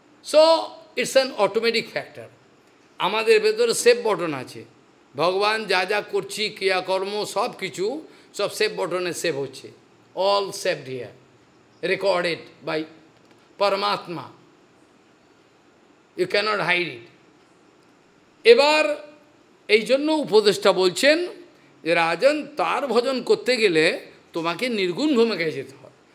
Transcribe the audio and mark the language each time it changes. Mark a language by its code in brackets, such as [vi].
[en] So, it's an automatic factor. [bn] আমাদের ভেতরে save button আছে। ভগবান যা যা করছি, ক্রিয়াকর্ম সব কিছু, সব সেভ বটনে সেভ হচ্ছে। [en] All saved here, recorded by Paramatma. You cannot hide it. [bn] এবার এই জন্য উপদেষ্টা বলছেন যে রাজন, তার ভজন করতে গেলে তোমাকে নির্গুণ ভূমিকায় যেতে হয়।